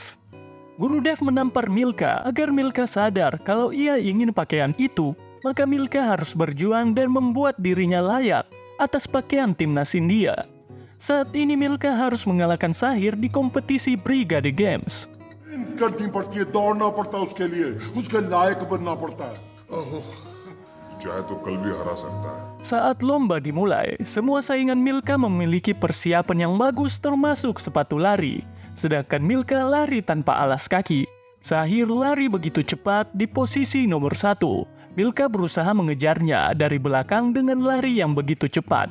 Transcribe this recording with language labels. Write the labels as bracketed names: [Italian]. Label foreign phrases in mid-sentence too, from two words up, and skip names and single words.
[Indonesian] Gurudev menampar Milka agar Milka sadar kalau ia ingin pakaian itu, maka Milka harus berjuang dan membuat dirinya layak atas pakaian timnas India. Saat ini Milka harus mengalahkan Sahir di kompetisi Brigade Games. [Hindi] करनी पड़ती है, दौड़ना पड़ता है उसके लिए, उसके लायक बनना पड़ता है। चाहे तो कल भी हरा सकता है। [Indonesian] Saat lomba dimulai, semua saingan Milka memiliki persiapan yang bagus termasuk sepatu lari. Sedangkan Milka lari tanpa alas kaki. Sahir lari begitu cepat di posisi nomor 1. Milka berusaha mengejarnya dari belakang dengan lari yang begitu cepat.